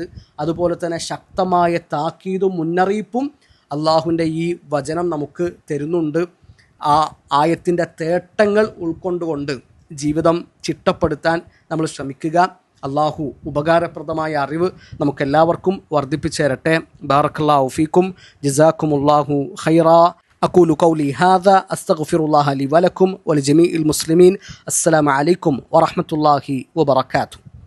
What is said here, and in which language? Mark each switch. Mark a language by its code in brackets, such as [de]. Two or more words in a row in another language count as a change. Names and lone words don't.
[ml] അതുപോലെ തന്നെ ശക്തമായ താക്കീതും മുന്നറിയിപ്പും അള്ളാഹുവിൻ്റെ ഈ വചനം നമുക്ക് തരുന്നുണ്ട്. ആ ആയത്തിൻ്റെ തേട്ടങ്ങൾ ഉൾക്കൊണ്ടുകൊണ്ട് ജീവിതം ചിട്ടപ്പെടുത്താൻ നമ്മൾ ശ്രമിക്കുക. അള്ളാഹു ഉപകാരപ്രദമായ അറിവ് നമുക്കെല്ലാവർക്കും വർദ്ധിപ്പിച്ചു തരട്ടെ. [ar] بارك الله فيكم، جزاكم الله خيرا. أقول قولي هذا أستغفر الله لي ولكم ولجميع المسلمين. السلام عليكم ورحمة الله وبركاته.